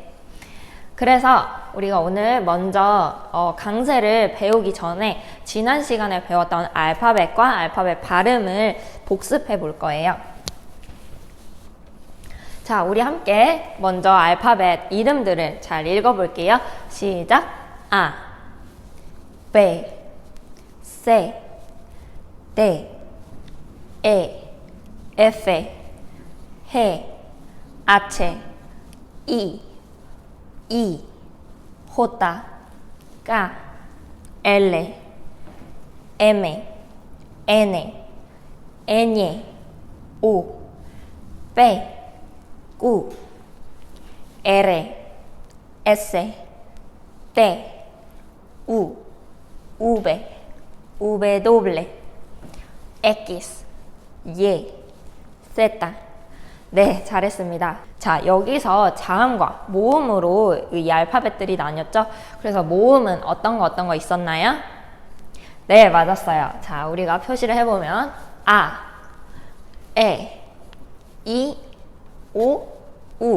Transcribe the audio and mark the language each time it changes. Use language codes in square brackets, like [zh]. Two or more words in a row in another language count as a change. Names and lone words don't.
[ko] 그래서 우리가 오늘 먼저 강세를 배우기 전에 지난 시간에 배웠던 알파벳과 알파벳 발음을 복습해 볼 거예요. 자, 우리 함께 먼저 알파벳 이름들을 잘 읽어볼게요. 시작! [en] A, B, C, D, E, F, G, H, I, I, J, K, L, M, N, N, O, P, Q, R, S, T, U, V, W, X, Y, Z. [ko] 네, 잘했습니다. 자, 여기서 자음과 모음으로 이 알파벳들이 나뉘었죠? 그래서 모음은 어떤 거 있었나요? 네, 맞았어요. 자, 우리가 표시를 해보면 [en] A, E, I, O, U.